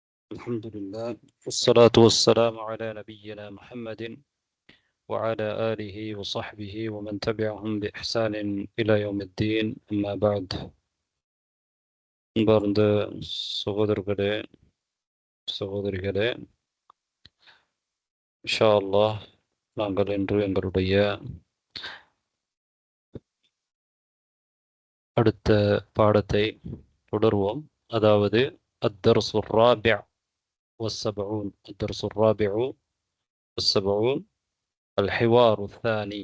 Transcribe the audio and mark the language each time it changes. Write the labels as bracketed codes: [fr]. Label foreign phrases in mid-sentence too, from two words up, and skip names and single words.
[ar] الحمد لله والصلاة والسلام على نبينا محمد وعلى آله وصحبه ومن تبعهم بإحسان إلى يوم الدين. أما بعد. [ta] അൻപാർந்த സഹോദരர்களே சகோதரிகளே, [ar] إن شاء الله [ta] நாங்கள் இன்று எங்களுடைய அடுத்த பாடத்தை தொடர்வோம். அதாவது [ar] الدرس الرابع والسبعون الدرس الرابع والسبعون الحوار الثاني.